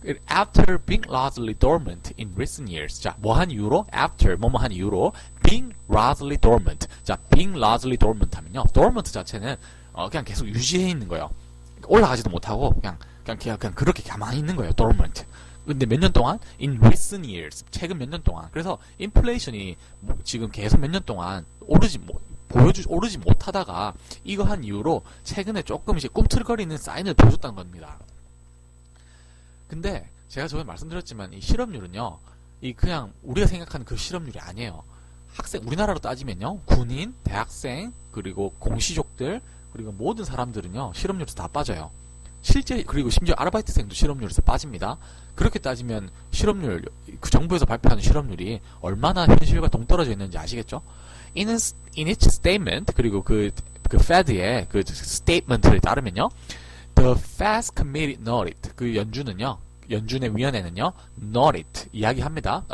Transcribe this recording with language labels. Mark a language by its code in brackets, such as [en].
[en] After being largely dormant in recent years. [ko] 자, 뭐 한 이유로? [en] After, [ko] 뭐뭐 한 이유로 [en] being largely dormant. [ko] 자, [en] being largely dormant [ko] 하면요. dormant 자체는 그냥 계속 유지해 있는 거예요. 올라가지도 못하고 그냥 그렇게 가만히 있는 거예요. dormant. 근데 몇 년 동안? [en] In recent years. [ko] 최근 몇 년 동안. 그래서 인플레이션이 지금 계속 몇 년 동안 오르지 못하다가 이거 한 이후로 최근에 조금 이제 꿈틀거리는 사인을 보여줬다는 겁니다. 근데 제가 저번에 말씀드렸지만 이 실업률은요. 그냥 우리가 생각하는 그 실업률이 아니에요. 우리나라로 따지면요. 군인, 대학생, 그리고 공시족들, 그리고 모든 사람들은요. 실업률에서 다 빠져요. 그리고 심지어 아르바이트생도 실업률에서 빠집니다. 그렇게 따지면 실업률, 그 정부에서 발표하는 실업률이 얼마나 현실과 동떨어져 있는지 아시겠죠? [en] In its statement, [ko] 그리고 그 Fed의 그 statement를 따르면요. [en] The Fed's Committee noted, [ko] 연준의 위원회는요, [en] noted, [ko] 이야기합니다.